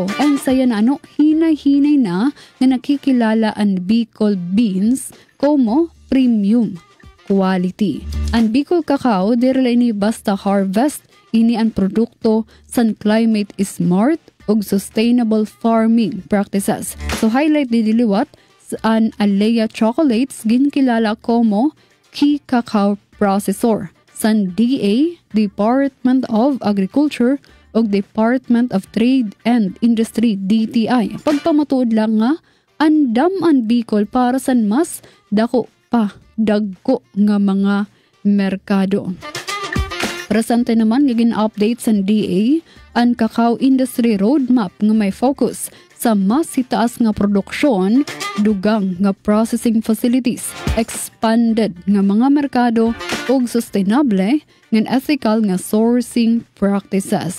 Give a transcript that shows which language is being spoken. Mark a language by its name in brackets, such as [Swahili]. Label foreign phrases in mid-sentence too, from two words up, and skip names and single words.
[Masbatenyo] And saya na hinay-hinay na nga nakikilala ang Bicol beans como [English] premium quality. [Masbatenyo] Ang Bicol Cacao dira ini basta harvest, ini ang produkto san [English] climate smart [Masbatenyo] ug [English] sustainable farming practices. [Masbatenyo] So highlight diliwat an Alea Chocolates ginkilala como [English] key cacao processor [Masbatenyo] san DA, Department of Agriculture ug Department of Trade and Industry DTI. Pagpamatuod lang nga andam ang Bicol para san mas dako pa dagko nga mga merkado. Presente naman gigin update sa DA ang Cacao Industry Roadmap nga may focus sa mas hitaas nga produksyon, dugang nga [English] processing facilities, [Masbatenyo] expanded nga mga merkado ug sustainable nga ethical nga [English] sourcing practices.